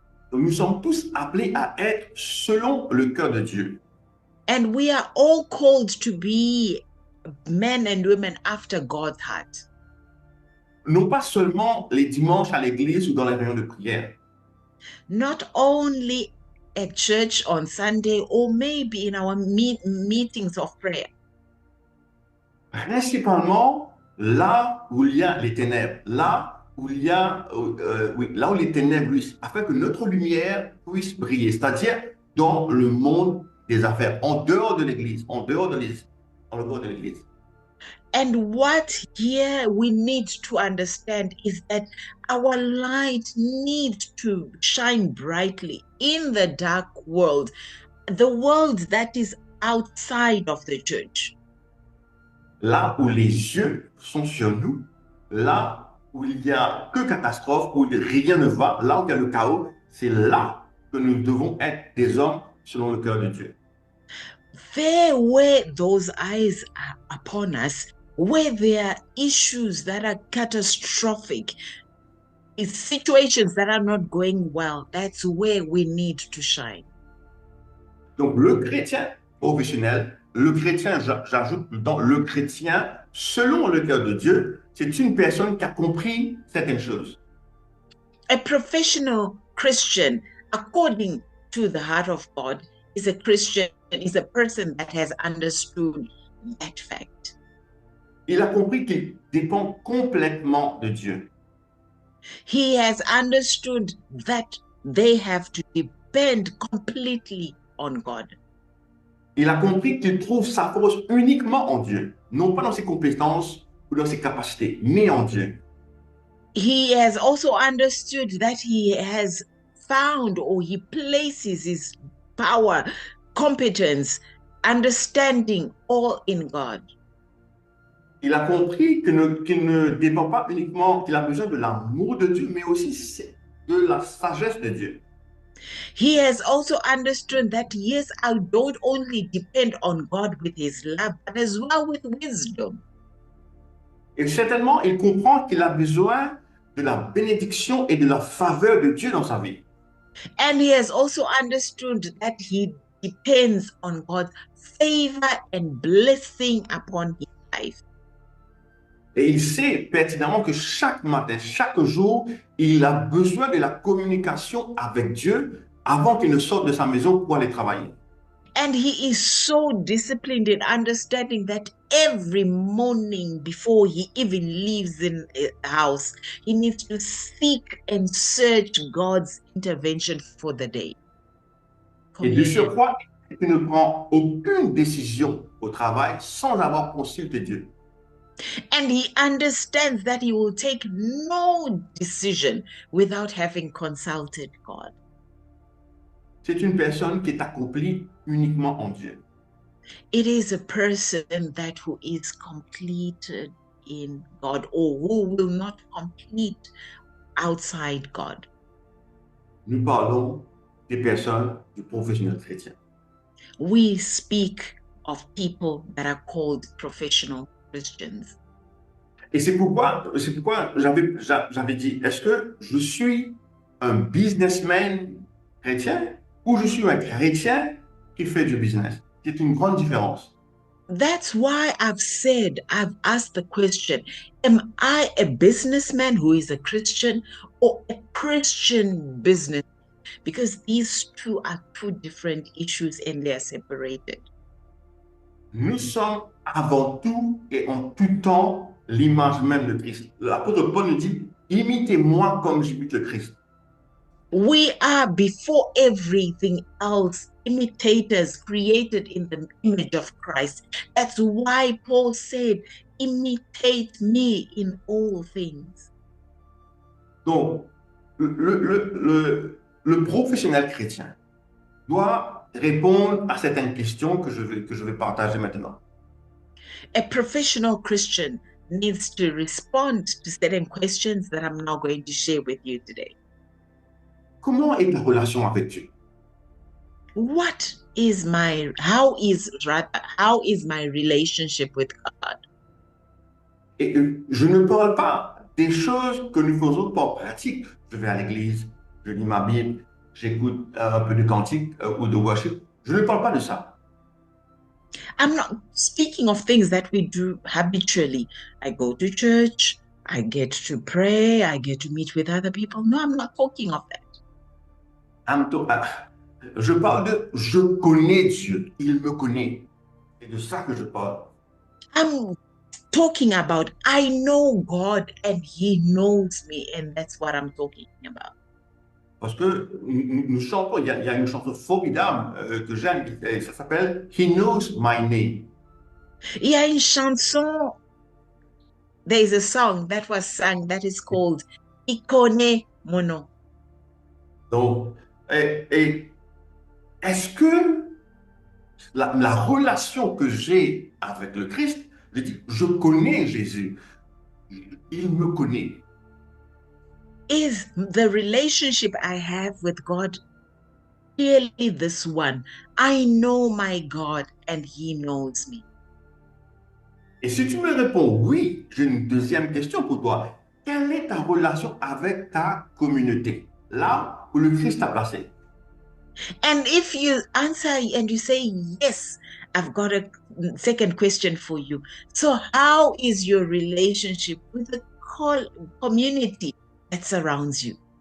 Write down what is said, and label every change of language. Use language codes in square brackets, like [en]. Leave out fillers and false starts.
[fr] Donc, nous sommes tous appelés à être selon le cœur de Dieu. [en] And we are all called to be men and women after God's heart. [fr] Non pas seulement les dimanches à l'église ou dans les réunions de prière. [en] Not only at church on Sunday or maybe in our meetings of prayer. [fr] Principalement là où il y a les ténèbres, là où il y a, oui, là où les ténèbres luisent, afin que notre lumière puisse briller, c'est-à-dire dans le monde des affaires, en dehors de l'église, en dehors de l'église. [en] And what here we need to understand is that our light needs to shine brightly in the dark world, the world that is outside of the church. [fr] Là où les yeux sont sur nous, là où il n'y a que catastrophe, où rien ne va, là où il y a le chaos, c'est là que nous devons être des hommes selon le cœur de Dieu. [en] There where those eyes are upon us, where there are issues that are catastrophic, situations that are not going well, that's where we need to shine. [fr] Donc le chrétien professionnel, le chrétien, j'ajoute dans le chrétien selon le cœur de Dieu, c'est une personne qui a compris certaines choses. [en] A professional Christian, according to the heart of God, is a Christian, is a person that has understood that fact. [fr] Il a compris qu'il dépend complètement de Dieu. [en] He has understood that they have to depend completely on God. [fr] Il a compris qu'il trouve sa force uniquement en Dieu, non pas dans ses compétences ou dans ses capacités, mais en Dieu. [en] He has also understood that he has found, or he places his power, competence, understanding all in God. [fr] Il a compris qu'il ne dépend pas uniquement, qu'il a besoin de l'amour de Dieu, mais aussi de la sagesse de Dieu. [en] He has also understood that, yes, I don't only depend on God with his love, but as well with wisdom. [fr] Et certainement, il comprend qu'il a besoin de la bénédiction et de la faveur de Dieu dans sa vie. [en] And he has also understood that he depends on God's favor and blessing upon his life. [fr] Et il sait pertinemment que chaque matin, chaque jour, il a besoin de la communication avec Dieu avant qu'il ne sorte de sa maison pour aller travailler. [en] And he is so disciplined in understanding that every morning before he even leaves in a house, he needs to seek and search God's intervention for the day. [fr] Et de surcroît, il ne prend aucune décision au travail sans avoir consulté Dieu. [en] And he understands that he will take no decision without having consulted God. [fr] C'est une personne qui est accomplie uniquement en Dieu. [en] It is a person that who is completed in God, or who will not complete outside God. [fr] Nous parlons des personnes du professionnel chrétien. [en] We speak of people that are called professional Christians. [fr] Et c'est pourquoi j'avais dit, est-ce que je suis un businessman chrétien ou je suis un chrétien qui fait du business? C'est une grande différence. [en] That's why I've asked the question, am I a businessman who is a Christian or a Christian business? Because these two are two different issues and they are separated. [fr] Nous sommes avant tout et en tout temps l'image même de Christ. L'apôtre Paul nous dit, imitez-moi comme j'imite le Christ. [en] We are, before everything else, imitators created in the image of Christ. That's why Paul said, imitate me in all things. [fr] Donc, le professionnel chrétien doit répondre à certaines questions que je vais partager maintenant. [en] A professional Christian needs to respond to certain questions that I'm now going to share with you today. [fr] Comment est ta relation avec Dieu? [en] How is my relationship with God? [fr] Et je ne parle pas des choses que nous faisons pas pratiques. Je vais à l'église, je lis ma Bible, j'écoute un peu de cantique ou de worship. Je ne parle pas de ça. [en] I'm not speaking of things that we do habitually. I go to church, I get to pray, I get to meet with other people. No, I'm not talking of that. [fr] Je parle de je connais Dieu, il me connaît. C'est de ça que je parle. [en] I'm talking about I know God and He knows me, and that's what I'm talking about. [fr] Parce que nous chantons, il y a une chanson formidable que j'aime, ça s'appelle He Knows My Name. Il y a une chanson, [en] there is a song that was sung that is called Il connaît mon nom. [fr] Donc, est-ce que la relation que j'ai avec le Christ, je dis, je connais Jésus, il me connaît. [en] Is the relationship I have with God clearly this one? I know my God and He knows me. [fr] Et si tu me réponds oui, j'ai une deuxième question pour toi. Quelle est ta relation avec ta communauté, là où le Christ t'a placé? [en] And if you answer and you say yes, I've got a second question for you. So how is your relationship with the community that surrounds you?